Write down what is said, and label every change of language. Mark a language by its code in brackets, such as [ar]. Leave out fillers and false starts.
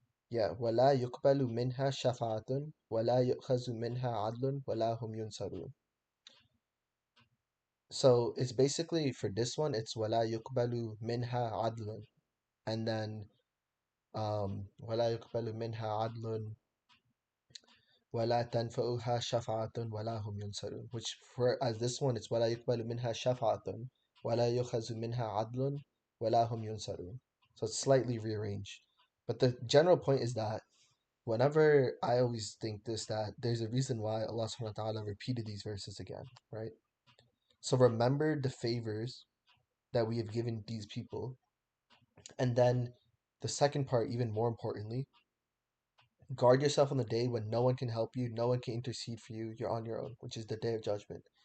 [ar] Yeah, وَلَا يُقْبَلُ مِنْهَا شَفَاعَةٌ وَلَا يُؤْخَذُ مِنْهَا عَدْلٌ وَلَا هُمْ يُنْصَرُونَ. [en] So it's basically, for this one, it's [ar] وَلَا يُقْبَلُ مِنْهَا عَدْلٌ. [en] And then [ar] وَلَا يُقْبَلُ مِنْهَا عَدْلٌ وَلَا تَنْفَعُهَا شَفَاعَةٌ وَلَا هُمْ يُنْصَرُونَ. [en] Which, for as this one, it's [ar] وَلَا يُقْبَلُ مِنْهَا شَفَاعَةٌ وَلَا يُؤْخَذُ مِنْهَا عَدْلٌ وَلَا هُمْ يُنْصَرُونَ. [en] So it's slightly rearranged. But the general point is that whenever I always think this, that there's a reason why Allah [ar] subhanahu wa ta'ala [en] repeated these verses again, right? So remember the favors that we have given these people. And then the second part, even more importantly, guard yourself on the day when no one can help you, no one can intercede for you, you're on your own, which is the day of judgment.